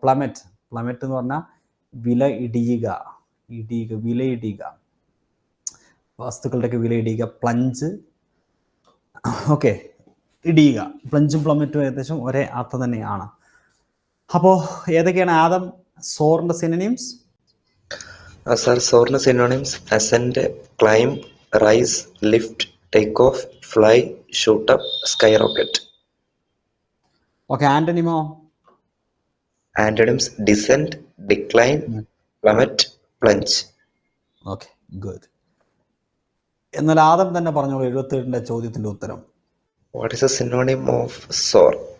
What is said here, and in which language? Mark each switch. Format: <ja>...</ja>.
<ml>പ്ലമറ്റ് എന്ന് പറഞ്ഞാൽ വില ഇടിയുക, വില ഇടിയുക, വസ്തുക്കളുടെയൊക്കെ വില ഇടിയുക. Plunge, okay, ഇടിയുക. പ്ലഞ്ചും പ്ലമറ്റും ഏകദേശം ഒരേ അർത്ഥം തന്നെയാണ്. അപ്പോൾ ഏതൊക്കെയാണ് Adam സോറിൻ്റെ synonyms?</ml> <en>Sir, source synonyms: ascend, climb, rise, lift, take off, fly, shoot up, skyrocket.</en> <ml>Okay, ആന്റണിമോ?</ml> <en>Antonyms: descent, decline, plummet, plunge. Okay, good.</en> <ml>എന്നാൽ ആദം തന്നെ പറഞ്ഞോളൂ 77ന്റെ ചോദ്യത്തിന്റെ ഉത്തരം.</ml> <en>What is a synonym of soar?</en>